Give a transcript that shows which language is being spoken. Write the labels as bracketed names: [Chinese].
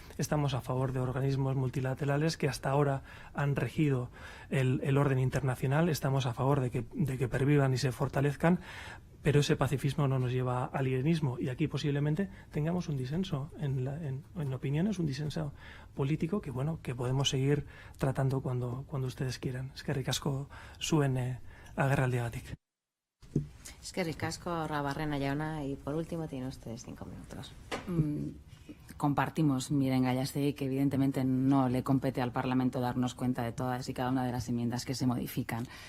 [Spanish] Estamos a favor de organismos multilaterales que hasta ahora han regido el orden internacional. Estamos a favor de que pervivan y se fortalezcan, pero ese pacifismo no nos lleva al irenismo, y aquí posiblemente tengamos un disenso en opiniones, un disenso político que podemos seguir tratando cuando ustedes quieran. [Basque] Eskerrik asko zuen agerraldiagatik. Eskerrik asko, Rabarrena jauna, [Spanish] y por último tiene ustedes 5 minutos. Compartimos, Miren Gallastegui, que evidentemente no le compete al Parlamento darnos cuenta de todas y cada una de las enmiendas que se modifican.